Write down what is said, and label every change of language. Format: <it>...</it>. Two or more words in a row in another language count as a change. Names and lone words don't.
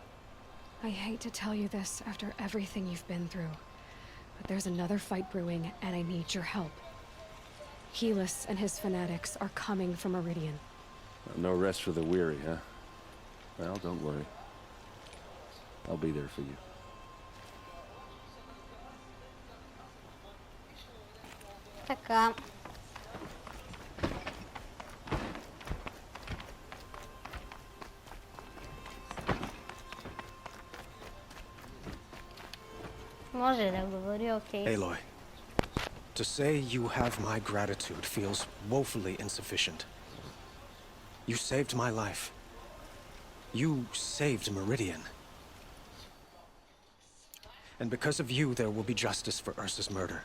<en>I hate to tell you this after everything you've been through, but there's another fight brewing, and I need your help. Helis and his fanatics are coming from Meridian. No rest for the weary, huh? Well, don't worry. I'll be there for you.</en> <bg>Така. Може да говори, окей.</bg> <en>Aloy, to say you have my gratitude feels woefully insufficient. You saved my life. You saved Meridian. And because of you, there will be justice for Ursa's murder.</en>